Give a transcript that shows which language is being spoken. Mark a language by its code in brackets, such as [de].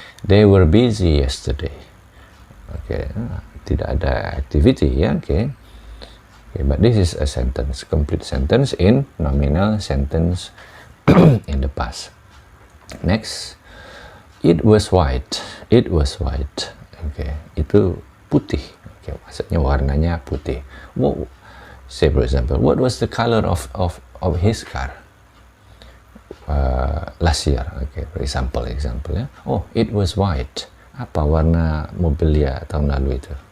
[en] They were busy yesterday. [id] Oke, tidak ada activity, ya, oke. [en] Okay, but this is a sentence, complete sentence in nominal sentence in the past. Next, it was white. It was white. [id] Oke, itu putih. Oke, maksudnya warnanya putih. Wow. [en] Say for example, what was the color of his car last year? Oke, for example ya. Oh, it was white. [id] Apa warna mobil dia tahun lalu itu?